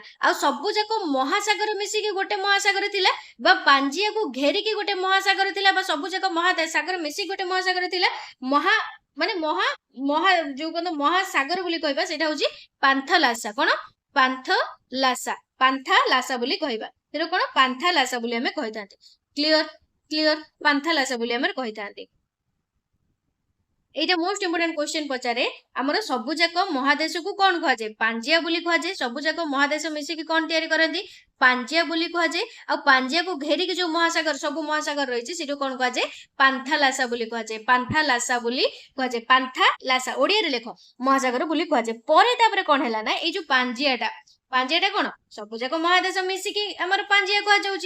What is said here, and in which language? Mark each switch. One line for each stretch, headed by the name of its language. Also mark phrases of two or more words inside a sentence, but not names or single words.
Odia: ଆଉ ସବୁ ଯାକ ମହାସାଗର ମିଶିକି ଗୋଟେ ମହାସାଗର ଥିଲା ବା ପାଞ୍ଜିଆକୁ ଘେରିକି ଗୋଟେ ମହାସାଗର ଥିଲା ବା ସବୁ ଯାକ ମହାସାଗର ମିଶିକି ଗୋଟେ ମହାସାଗର ଥିଲା। ଯୋଉ କଣ ମହାସାଗର ବୋଲି କହିବା ସେଇଟା ହଉଛି ପାନ୍ଥଲାସା। କଣ? ପାନ୍ଥାଲାସା ବୋଲି କହିବା। ସେଟା କଣ? ପାନ୍ଥାଲାସା ବୋଲି ଆମେ କହିଥାନ୍ତି। କ୍ଲିୟର ପାନ୍ଥାଲାସା ବୋଲି ଆମେ କହିଥାନ୍ତି। ଏଇଟା
English: most important question
Odia: ପଚାରେ ଆମର ସବୁଯାକ ମହାଦେଶକୁ କୋଣ କୁହଯାଏ? পাঞ্ଜିଆ ବୋଲି କୁହାଯାଏ। ସବୁଯାକ ମହାଦେଶ ମିଶିକି କଣ ତିଆରି କରନ୍ତି? ପାଞ୍ଜିଆ ବୋଲି କୁହାଯାଏ। ଆଉ ପାଞ୍ଜିଆକୁ ଘେରିକି ଯୋଉ ମହାସାଗର ସବୁ ମହାସାଗର ରହିଛି ସେଠୁ କଣ କୁହାଯାଏ? ପାନ୍ଥାଲାସା ବୋଲି କୁହାଯାଏ। ପାନ୍ଥାଲାସା ବୋଲି କୁହାଯାଏ। ପାନ୍ଥାଲାସା ଓଡିଆରେ ଲେଖ ମହାସାଗର ବୋଲି କୁହାଯାଏ। ପରେ ତାପରେ କଣ ହେଲା ନା ଏଇ ଯୋଉ ପାଞ୍ଜିଆଟା କଣ ସବୁଯାକ ମହାଦେଶ ମିଶିକି ଆମର ପାଞ୍ଜିଆ କୁହାଯାଉଛି।